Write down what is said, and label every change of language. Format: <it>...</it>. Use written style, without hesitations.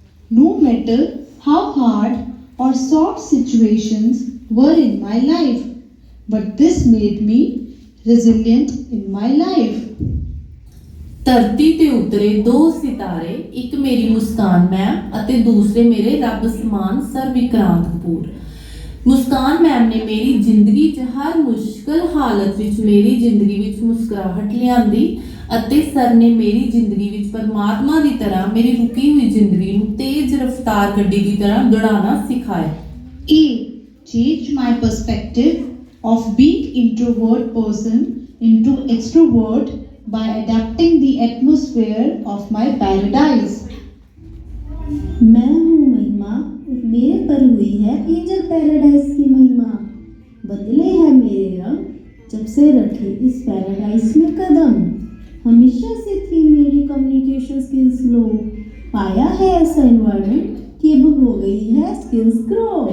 <en>No matter how hard or soft situations were in my life, but this made me resilient in my life.</en> <pa>ਧਰਤੀ ਤੇ ਉਤਰੇ ਦੋ ਸਿਤਾਰੇ, ਇੱਕ ਮੇਰੀ ਮੁਸਕਾਨ ਮੈਮ ਅਤੇ ਦੂਸਰੇ ਮੇਰੇ ਰੱਬ ਸਮਾਨ ਸਰ ਵਿਕਰਾਂਤ ਕਪੂਰ। ਮੁਸਕਾਨ ਮੈਮ ਨੇ ਮੇਰੀ ਜ਼ਿੰਦਗੀ 'ਚ ਹਰ ਮੁਸ਼ਕਲ ਹਾਲਤ ਵਿੱਚ ਮੇਰੀ ਜ਼ਿੰਦਗੀ ਵਿੱਚ ਮੁਸਕਰਾਹਟ ਲਿਆਂਦੀ ਅਤੇ ਸਰ ਨੇ ਮੇਰੀ ਜ਼ਿੰਦਗੀ ਵਿੱਚ ਪਰਮਾਤਮਾ ਦੀ ਤਰ੍ਹਾਂ ਮੇਰੀ ਰੁਕੀ ਹੋਈ ਜ਼ਿੰਦਗੀ ਨੂੰ ਤੇਜ਼ ਰਫ਼ਤਾਰ ਗੱਡੀ ਦੀ ਤਰ੍ਹਾਂ ਦੌੜਾਉਣਾ ਸਿਖਾਇਆ। A.</pa> <en>Changed my perspective of being introvert person into extrovert by adapting the atmosphere of my paradise.</en> <hi>मैं हूँ महिमा और मेरे पर हुई है एंजल पैराडाइज की महिमा, बदले हैं मेरे रंग जब से रखे इस पैराडाइज में कदम। हमेशा से थी मेरी कम्युनिकेशन स्किल्स लो, पाया है ऐसा एनवायरनमेंट कि अब हो गई है स्किल्स ग्रो।</hi>